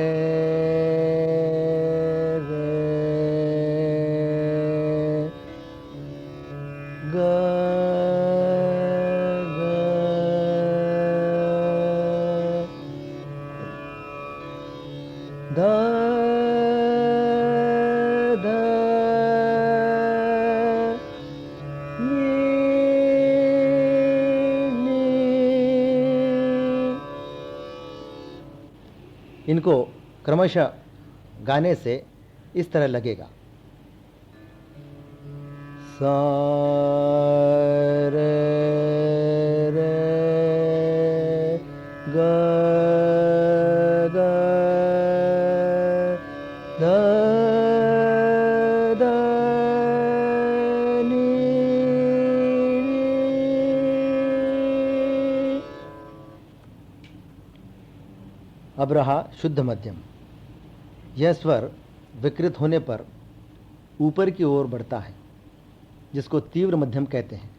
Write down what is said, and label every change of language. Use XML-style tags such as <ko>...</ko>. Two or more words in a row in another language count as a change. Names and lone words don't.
<hi>रे ग ग ध ध नी नी। इनको क्रमशः गाने से इस तरह लगेगा। सा रे रे ग ग ध ध नी नी। अब रहा शुद्ध मध्यम। यह स्वर विकृत होने पर ऊपर की ओर बढ़ता है, जिसको तीव्र मध्यम कहते हैं।</hi>